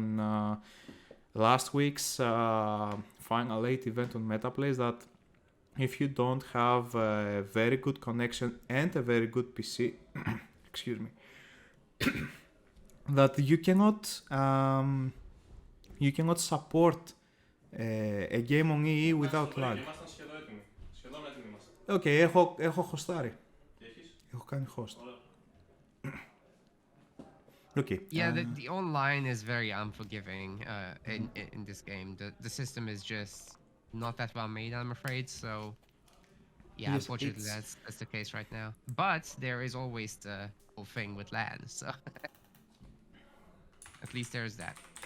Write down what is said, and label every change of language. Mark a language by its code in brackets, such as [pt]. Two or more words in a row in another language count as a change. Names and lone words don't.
[en] last week's Final 8 event on Metaplays, that if you don't have a very good connection and a very good PC, excuse me, that you cannot support a game on EE without lag. [el] Ήμασταν σχεδόν έτοιμοι. Σχεδόν έτοιμοι είμαστε. Έχω χωστάρει. Τι έχεις? Έχω κάνει host. Ωραία. [en] Okay. Yeah, the online is very unforgiving in this game. The system is just not that well made, I'm afraid. So yeah, Yes, unfortunately, that's the case right now. But there is always the whole thing with LAN, so at least there's that.